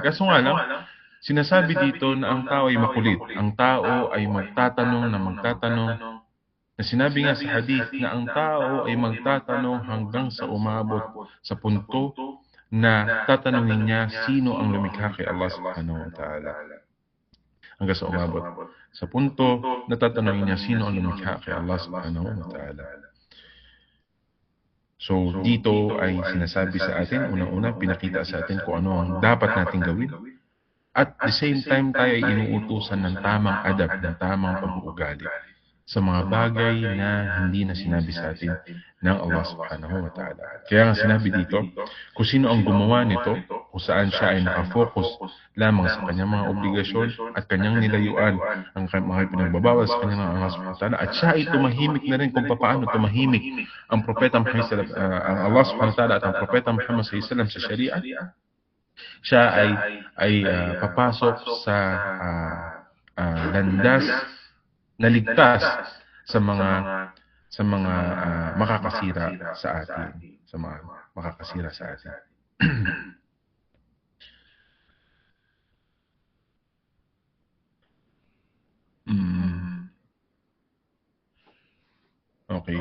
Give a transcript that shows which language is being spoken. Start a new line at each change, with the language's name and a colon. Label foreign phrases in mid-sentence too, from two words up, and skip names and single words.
Filipino: Kaso nga lang, sinasabi dito na ang tao ay makulit. Ang tao ay magtatanong, na sinabi nga sa hadith na ang tao ay magtatanong hanggang sa umabot sa punto na tatanungin niya sino ang lumikha kay Allah
Arabic: سبحانه وتعالى.
Filipino: Hanggang sa umabot sa punto na tatanungin niya sino ang lumikha kay Allah
Arabic: سبحانه وتعالى.
Filipino: So dito ay sinasabi sa atin, unang-una pinakita sa atin kung ano ang dapat nating gawin.
English: At the same time
Filipino: tayo ay inuutusan ng tamang adab, ng tamang pag-uugali sa mga bagay na hindi na sinabi sa atin ng Allah
Arabic: سبحانه وتعالى.
Filipino: Kaya nga sinabi dito, kung sino ang gumawa nito, kung saan siya ay nakafocus lamang sa kanyang mga obligasyon at kanyang nilayuan ang mga pinagbabawal sa kanyang Allah
Arabic: سبحانه و
Filipino: ta'ala, at siya ay tumahimik na rin kung paano tumahimik ang propeta Muhammad ang Allah
Arabic: سبحانه وتعالى
Filipino: at ang propeta Muhammad
Arabic: صلى الله عليه وسلم
Filipino: sa Sharia, siya ay papasok sa landas na ligtas sa mga makakasira sa atin, Okay.